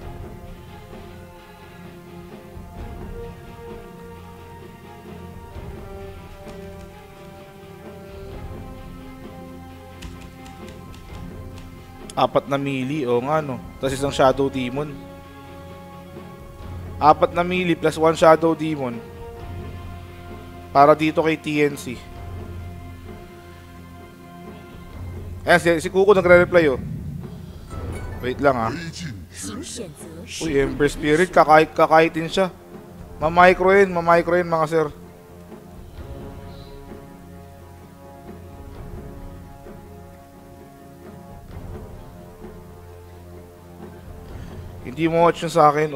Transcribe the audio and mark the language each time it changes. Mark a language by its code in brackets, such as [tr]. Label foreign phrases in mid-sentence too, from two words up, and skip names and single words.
[tl] Apat na melee, o nga no. Tapos isang Shadow Demon. Apat na melee plus 1 Shadow Demon. Para dito kay TNC. Ayan, si Kuko nagre-reply oh. Wait lang ah. [zh] 请选择是 [tl] Uy, Ember Spirit, kakahitin siya. Mamicro yun mga sir. Hindi mo watch yun sa akin.